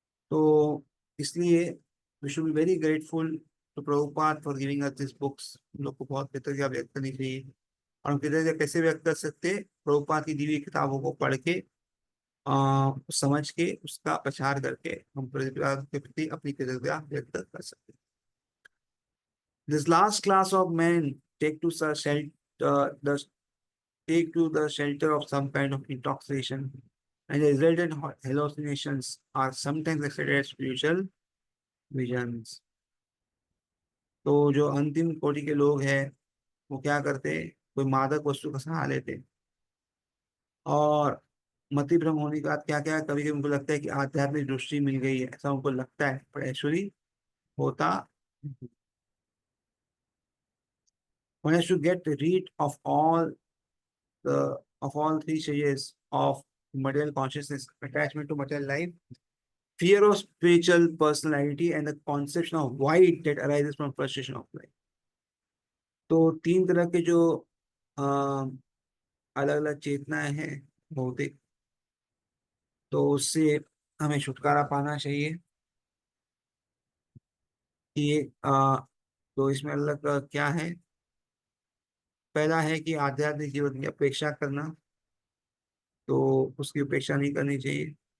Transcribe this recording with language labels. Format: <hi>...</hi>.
<hi>तो इसलिए</hi> <en>We should be very grateful to Prabhupada for giving us this books.</en> <hi>हम लोग को बहुत कृतज्ञता व्यक्त करनी चाहिए। और हम कृतज्ञता कैसे व्यक्त कर सकते हैं? प्रभुपाद की दी हुई किताबों को पढ़ के, समझ के, उसका प्रचार करके हम प्रभुपाद के प्रति अपनी कृतज्ञता व्यक्त कर सकते हैं।</hi> <en>This last class of men take to the shelter, the take to the shelter of some kind of intoxication, and the resultant hallucinations are sometimes accepted as spiritual visions.</en> <hi>तो जो अंतिम कोटि के लोग हैं वो क्या करते हैं? कोई मादक वस्तु का सहारा लेते हैं, और मति भ्रम होने के बाद क्या क्या, कभी कभी उनको लगता है कि आध्यात्मिक दृष्टि मिल गई है, ऐसा उनको लगता है, पर एक्चुअली होता नहीं।</hi> <en>One has to get rid of all three stages of material consciousness: attachment to material life, fear of spiritual personality, and the conception of void that arises from frustration of life.</en> <hi>तो तीन तरह के जो अलग अलग चेतनाएं हैं भौतिक, तो उससे हमें छुटकारा पाना चाहिए। ये तो इसमें अलग क्या है? पहला है कि आध्यात्मिक जीवन की अपेक्षा करना, तो उसकी उपेक्षा नहीं करनी चाहिए।</hi>